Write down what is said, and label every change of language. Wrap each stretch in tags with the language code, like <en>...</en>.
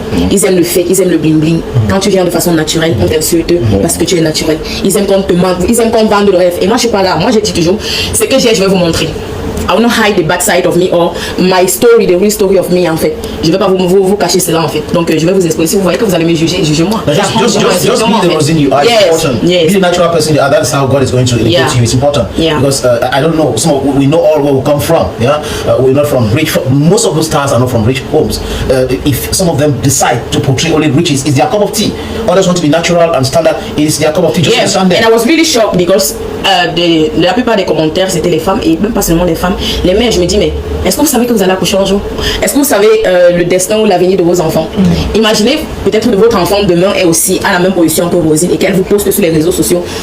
<fr>Ils aiment le fake, ils aiment le bling bling. Quand tu viens de façon naturelle, on t'insulte parce que tu es naturel. Ils aiment qu'on te mente, ils aiment qu'on vende le rêve. Et moi je suis pas là. Moi je dis toujours, c'est que je vais vous montrer.</fr> <en>I will not hide the bad side of me or my story, the real story of me</en> <fr>en fait. Je vais pas vous cacher cela en fait. Donc je vais vous exposer. Si vous voyez que vous allez me juger, jugez-moi.</fr> <en>Just be the Rosine you are. It's important. Be the natural person you are. That's how God is going to elevate you. It's important. Because I don't know. We know all where we come from. Yeah, we're not from rich. Most of those stars are not from rich homes. If some of them decide to portray only riches, it's their cup of tea. Others want to be natural and standard. It's their cup of tea. Just understand that. And I was really shocked because</en> <fr>la plupart des commentaires c'était les femmes et même pas seulement les femmes. Les mères, je me dis, mais est-ce que vous savez que vous allez accoucher un jour? Est-ce que vous savez le destin ou l'avenir de vos enfants? Imaginez peut-être que votre enfant demain est aussi à la même position que Rosine et qu'elle vous poste sur les réseaux sociaux.</fr>